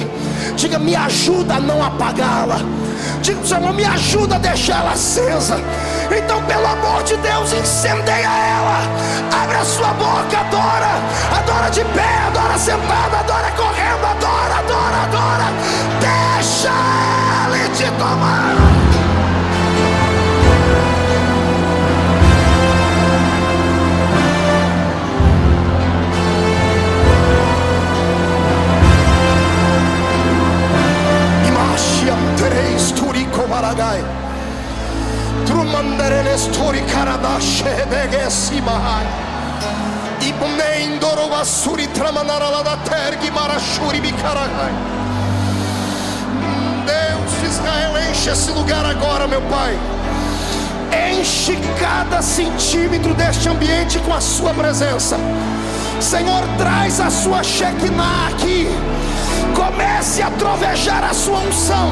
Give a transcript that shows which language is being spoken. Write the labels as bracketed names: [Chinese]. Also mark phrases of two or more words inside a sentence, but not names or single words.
[Portuguese] Diga: me ajuda a não apagá-la. Diga: Senhor, me ajuda a deixar ela acesa. Então, pelo amor de Deus, incendeia ela. Abre a sua boca, adora. Adora de pé, adora sentado, adora correndo, adora, adora, adora. Deixa Ele te tomar. Imashiam Turico Baragai. Trumandereles Turi Karabashe Begesimahai. Ibnendoro Vasuri Tramanarala da Tergi Marashuri Bikaragai. Deus de Israel, enche esse lugar agora, meu Pai. Enche cada centímetro deste ambiente com a sua presença. Senhor, traz a sua Shekinah aqui. Comece a trovejar a sua unção.